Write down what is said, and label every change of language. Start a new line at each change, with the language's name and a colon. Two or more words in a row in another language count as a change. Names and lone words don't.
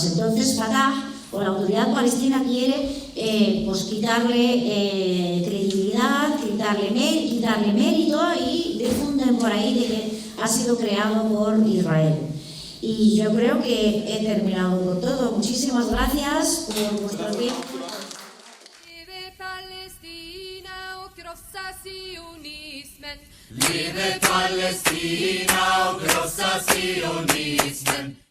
Spanish: Entonces Fatah o la autoridad palestina quiere pues quitarle credibilidad, quitarle mérito y difunden por ahí de que ha sido creado por Israel. Y yo creo que he terminado con todo. Muchísimas gracias por vuestro tiempo.
Swedish: Vive Palestina och krossa sionismen. Vive Palestina och krossa sionismen.